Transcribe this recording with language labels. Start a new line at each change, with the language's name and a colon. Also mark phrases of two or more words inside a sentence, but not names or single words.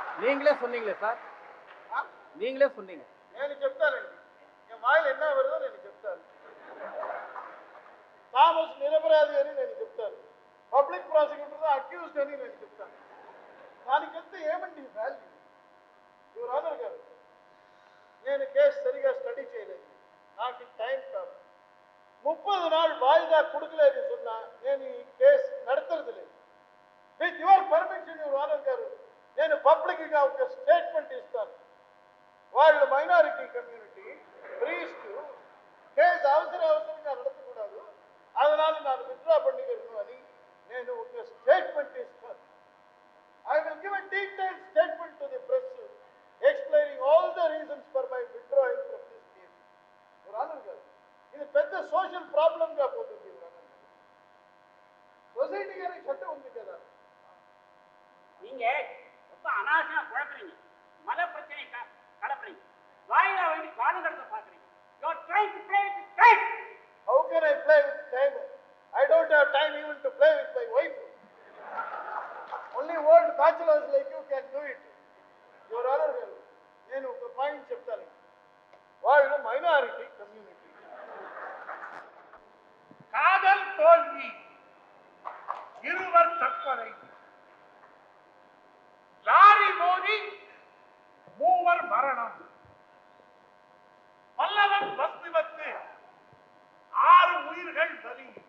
Tamil: நீங்களே சொன்னீங்களே சார்,
Telugu: ఆ?
Tamil: நீங்களே சொன்னீங்க.
Telugu: నేను చెప్తానండి. నేను మాయలు ఎన్న వరదో నేను చెప్తాను. థామస్ నిరపరాధి అని నేను చెప్తాను.
English: Public Prosecutor
Telugu: అక్యూజ్డ్ అని నేను చెప్తాను. దానికంతా ఏమండి వాల్యూ?
English: Your Honor
Telugu: గారు, నేను కేసు సరిగా స్టడీ చేయలేదు, నాకు టైం కాదు.
Tamil: 30 நாள் வாய்தா கொடுக்கலன்னு சொன்னா
Telugu: నేను ఈ కేసు నడతறது లేదు.
English: With your permission Your Honor
Telugu: గారు, నేను పబ్లిక్ గా ఒక స్టేట్మెంట్ ఇస్తాను. వాళ్ళు
English: minority community priest case
Telugu: అవసరంగా
Tamil: நடத்தக்கூடாது, அதனால நான் வித்ரா பண்ணிக்கிறேன்
Telugu: అని నేను ఒక స్టేట్మెంట్ ఇస్తాను.
English: I will give a detailed statement to the press explaining all the reasons for my withdrawing from this case. Your Honor
Telugu: గారు, ఇది పెద్ద
English: social problem
Telugu: గా పోతుంది. సొసైటీ గారి చట్టం ఉంది కదా.
Tamil: நீங்க ரொம்ப அனாவசியமா குழப்பறீங்க. மத பிரச்சனை கலப்பறீங்க. வாயிலா வேண்டி காலம் கடத்த பாக்குறீங்க.
English: You are trying to play with time. How can I play with time? I don't have time even to play with my wife. Only old bachelors like you can do it. Your Honor
Telugu: గారు, నేను ఒక పాయింట్ చెప్తాను. వాళ్ళు
English: minority community.
Tamil: காதல் தோல்வி, இருவர் தற்கொலை, லாரி மோதி 3 மரணம், பல்லவன் பஸ் விபத்து 6 உயிர்கள் பலி.